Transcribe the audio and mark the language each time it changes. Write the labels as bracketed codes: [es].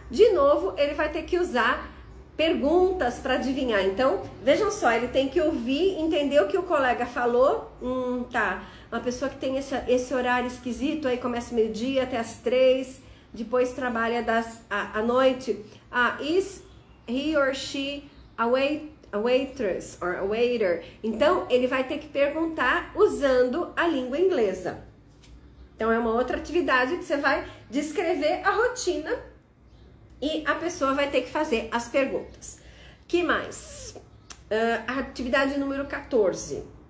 [pt] De novo, ele vai ter que usar perguntas para adivinhar. Então, vejam só, ele tem que ouvir, entender o que o colega falou. Tá, uma pessoa que tem esse horário esquisito, aí começa meio-dia até as 3, depois trabalha à noite. [en] Is he or she a waitress or a waiter? [pt] Então, ele vai ter que perguntar usando a língua inglesa. Então, é uma outra atividade que você vai descrever a rotina e a pessoa vai ter que fazer as perguntas. Que mais? A atividade número 14.